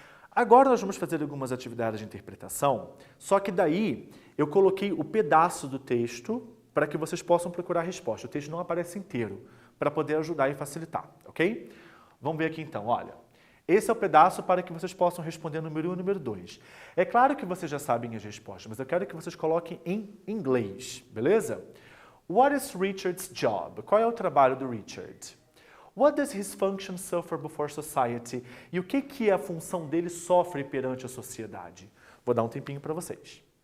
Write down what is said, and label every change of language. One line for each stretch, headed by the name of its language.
Portuguese: Agora nós vamos fazer algumas atividades de interpretação, só que daí eu coloquei o pedaço do texto para que vocês possam procurar a resposta. O texto não aparece inteiro, para poder ajudar e facilitar, ok? Vamos ver aqui então, olha. Esse é o pedaço para que vocês possam responder número 1 e número 2. É claro que vocês já sabem as respostas, mas eu quero que vocês coloquem em inglês, beleza?
English: What is Richard's job?
Portuguese: Qual é o trabalho do Richard?
English: What does his function suffer before society?
Portuguese: E o que a função dele sofre perante a sociedade? Vou dar um tempinho para vocês.